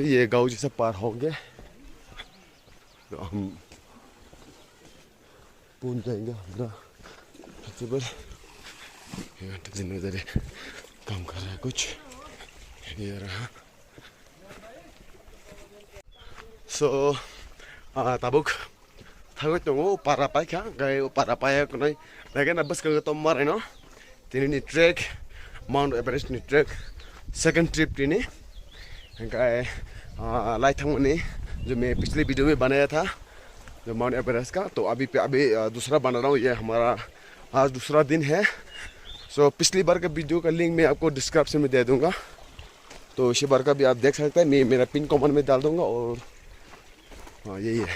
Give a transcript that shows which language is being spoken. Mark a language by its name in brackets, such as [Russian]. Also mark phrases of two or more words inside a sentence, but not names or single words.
[Hindi] ये गांव जैसे पार होंगे तो हम पहुंच जाएंगे हमारा फेस्टिवल। जिन्होंने काम कर रहा है कुछ, ये रहा। [Kok Borok] सो tabuk thagoi tongo parapai kha gai parapai kunai lagi na bus ka to marai no tini ni trek Mount Everest ni trek [English] second trip [Kok Borok] tini gai lai thang [Hindi] ने जो मैं पिछले वीडियो में बनाया था जो माउंट एवरेस्ट का, तो अभी दूसरा बना रहा हूँ। ये हमारा आज दूसरा दिन है। सो पिछली बार का वीडियो का लिंक मैं आपको डिस्क्रिप्शन में दे दूंगा, तो इसी बार का भी आप देख सकते हैं। मैं मेरा [English] pin comment [Hindi] में डाल दूंगा और हाँ यही है।